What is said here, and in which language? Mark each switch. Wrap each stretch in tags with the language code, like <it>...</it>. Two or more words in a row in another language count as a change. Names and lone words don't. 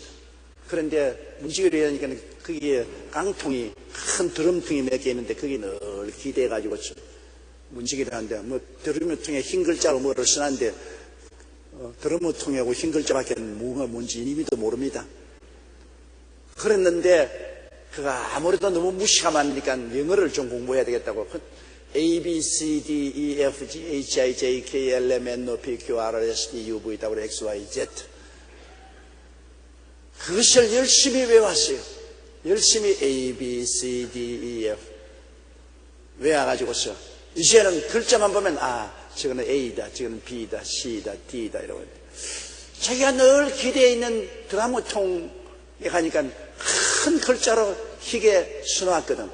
<ko>그런데 문지기로 일하니까 거기에 깡통이 큰 드럼통이 몇 개 있는데 거기 늘 기대해가지고 문지기를 하는데 뭐 드럼통에 흰 글자로 뭐를 써놨는데 드럼통하고 흰 글자밖에 뭐가 뭔지 이미도 모릅니다. 그랬는데 그가 아무래도 너무 무시가 많으니까 영어를 좀 공부해야 되겠다고</ko> <en>A, B, C, D, E, F, G, H, I, J, K, L, M, N, O, P, Q, R, S, T, U, V, W, X, Y, Z</en> <ko>그것을 열심히 외웠어요. 열심히</ko> <en>A, B, C, D, E, F</en> <ko>외워가지고서 이제는 글자만 보면 저거는 A다, 저거는 B다, C다, D다 이러고 자기가 늘 기대에 있는 드라무통에 가니까 큰 글자로 희게 써놨거든.</ko>